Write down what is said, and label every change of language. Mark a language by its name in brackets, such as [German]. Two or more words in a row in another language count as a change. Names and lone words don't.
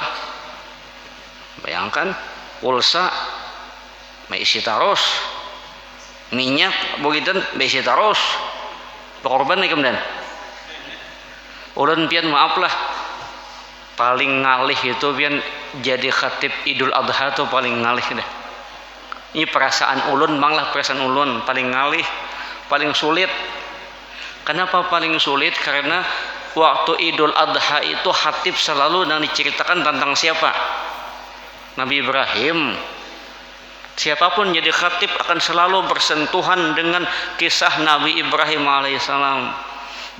[Banjar] Bayangkan pulsa maisi taros, minyak begitu maisi taros, berkorban nih kemudian. Ulun pian maaf lah, paling ngalih itu pian jadi khatib Idul Adha tuh paling ngalih dah. Ini perasaan ulun, manglah perasaan ulun paling ngalih, paling sulit. Kenapa paling sulit? Karena waktu Idul Adha itu khatib selalu yang diceritakan tentang siapa? Nabi Ibrahim. Siapapun jadi khatib akan selalu bersentuhan dengan kisah Nabi Ibrahim alaihissalam.